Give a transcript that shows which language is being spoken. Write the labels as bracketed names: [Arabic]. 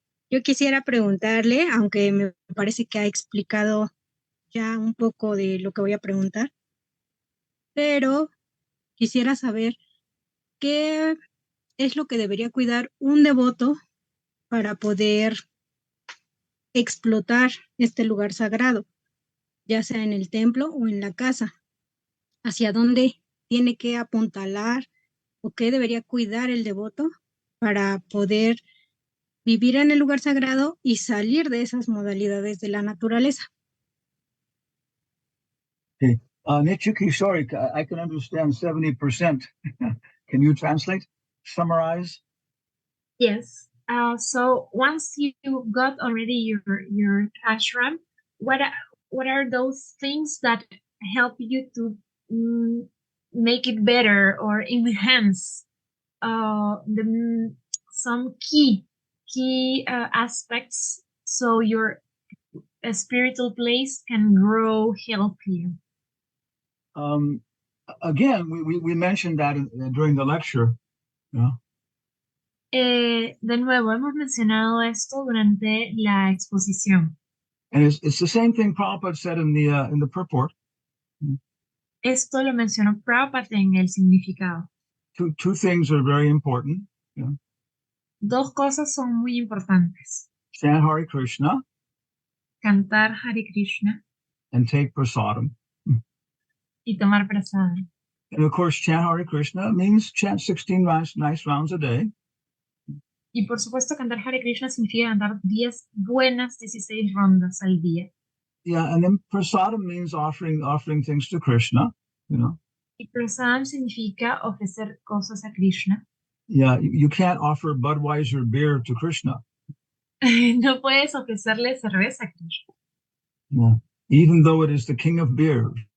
[Spanish] Yo quisiera preguntarle, aunque me parece que ha explicado ya un poco de lo que voy a preguntar, pero quisiera saber qué es lo que debería cuidar un devoto para poder explotar este lugar sagrado, ya sea en el templo o en la casa. ¿Hacia dónde tiene que apuntalar o qué debería cuidar el devoto para poder vivir en el lugar sagrado y salir de esas modalidades de la naturaleza? [English] Okay. Nichuki, sorry, I can understand 70%. Can you translate, summarize? Yes. So once you got already your ashram, what are those things that help you to make it better or enhance some key aspects so your spiritual place can grow healthier? Again, we mentioned that during the lecture. Yeah. [Spanish] De nuevo, hemos mencionado esto durante la exposición. [English] And it's the same thing Prabhupada said in the purport. [Spanish] Esto lo mencionó Prabhupada en el significado. [English] Two things are very important. Yeah. [Spanish] Dos cosas son muy importantes. [English] Chant Hare Krishna [Spanish] Cantar Hare Krishna [English] and take prasadam. [Spanish] y tomar prasada. [English] And of course, chant Hare Krishna means chant 16 nice rounds a day. [Spanish] Y por supuesto, cantar Hare Krishna significa cantar 16 rondas al día. [English] Yeah, and then prasadam means offering things to Krishna, you know. [Spanish] Y prasadam significa ofrecer cosas a Krishna. [English] Yeah, you can't offer Budweiser beer to Krishna. [Spanish] No puedes ofrecerle cerveza a Krishna. [English] Yeah, even though it is the king of beers.